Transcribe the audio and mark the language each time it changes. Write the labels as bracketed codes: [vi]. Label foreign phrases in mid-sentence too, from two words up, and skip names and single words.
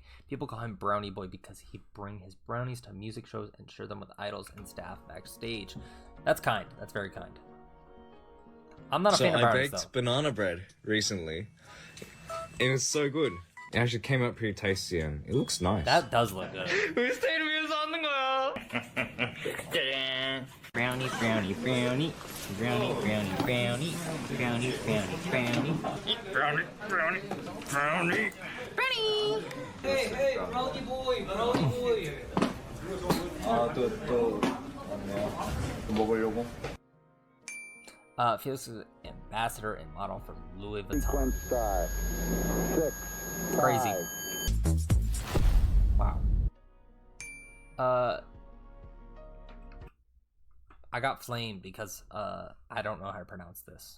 [en] People call him Brownie Boy because he'd bring his brownies to music shows and share them with idols and staff backstage. That's kind. That's very kind. I'm not a fan of brownies, I baked banana bread recently. It was so good. It actually came out pretty tasty and it looks nice. That does look good. Brownie, brownie, brownie. Brownie, brownie, brownie. Brownie, brownie, brownie. Brownie, brownie, brownie. Brownie! Hey, brownie boy, brownie boy. [ko] 또 왔네요. 먹으려고. [en] Felix is an ambassador and model for Louis Vuitton. Crazy. Wow. I got flamed because I don't know how to pronounce this.